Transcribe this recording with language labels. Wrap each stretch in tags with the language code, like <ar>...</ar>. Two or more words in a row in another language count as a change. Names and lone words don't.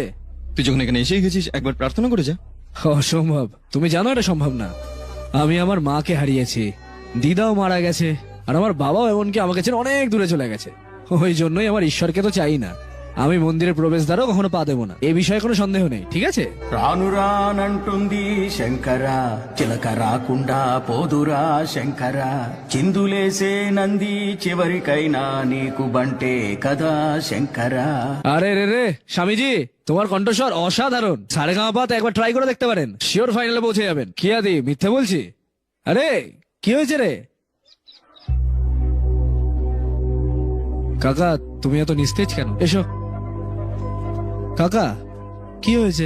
<bn>তুই যখন এখানে এসেই গেছিস, একবার প্রার্থনা করে যা। অসম্ভব, তুমি জানো এটা সম্ভব না। আমি আমার মাকে হারিয়েছি, দিদাও মারা গেছে, আর আমার বাবাও এমনকি আমাকে ছেড়ে অনেক দূরে চলে গেছে। ওই জন্যই আমার ঈশ্বরকে তো চাই না। আমি মন্দিরের প্রবেশদ্বারও কখনো পা দেবো না, এ বিষয়ে কোনো సన్దేహం নেই, ঠিক আছে?</bn> <te>రానురానంటుంది శంకర, చిలక రాకుండా పోదురా శంకర, చిందులేసే నంది చివరికైనా నీకు బంటే కదా శంకర।</te> <bn>আরে রে রে স্বামীজি, তোমার কণ্ঠস্বর অসাধারণ। সারেগামাপাতে একবার ট্রাই করে দেখতে পারেন,</bn> <en>sure final</en> <bn>পৌঁছে যাবেন। কি আদি, মিথ্যে বলছি? আরে কি হয়েছে রে কাকা, তুমি এত নিস্তেজ কেন? এসো কাকা, কি হয়েছে?</bn>